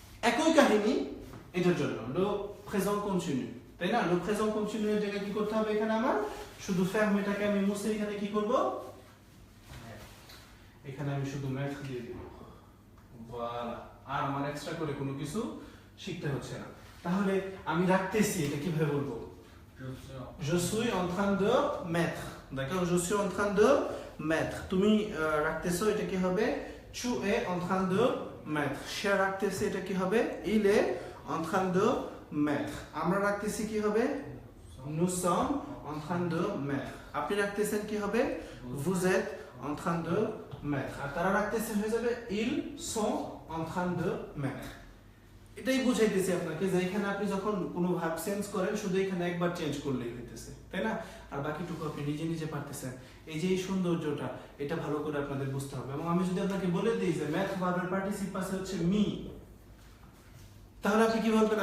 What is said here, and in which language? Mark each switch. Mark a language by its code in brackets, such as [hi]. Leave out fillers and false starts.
[bn] একই কাহিনী এটার জন্য le présent continu, তাই না? le présent continu এর জায়গায় কি করতে হবে, এখানে আমার শুধু fermerটাকে আমি মুছে এখানে কি করব, এখানে আমি শুধু mettre দিয়ে দিব, voilà। আর আমার এক্সট্রা করে কোনো কিছু শিখতে হচ্ছে না। তাহলে আমি রাখতেছি, এটা কিভাবে বলবো, [fr] je suis en train de mettre, d'accord? je suis en train de mettre, [bn] তুমি রাখতেছো, এটা কি হবে, [fr] tu es en train de mettre, [bn] সে রাখতেছে, এটা কি হবে, [fr] il est en train de mettre, [bn] আমরা রাখতেছি, কি হবে, [fr] nous sommes en train de mettre, [bn] আপনি রাখতেছেন, কি হবে, [fr] vous êtes en train de mettre, [bn] আর তারা রাখতেছে হয়ে যাবে [fr] ils sont en train de mettre। [bn] এটাই বুঝাইতেছি আপনাকে যে এখানে আপনি যখন কোনো ভার্ব চেঞ্জ করেন শুধু এখানে একবার চেঞ্জ করলেই হইতেছে, তাই না? আর বাকিটুকু আপনি নিজে নিজে পারতেছেন। এই যে এই সৌন্দর্যটা, এটা ভালো করে আপনাদের বুঝতে হবে। এবং আমি যদি আপনাকে বলে দিই যে ম্যাথ ভার্বের পার্টিসিপ আছে হচ্ছে মি, তাহলে আপনি কি বলবেন?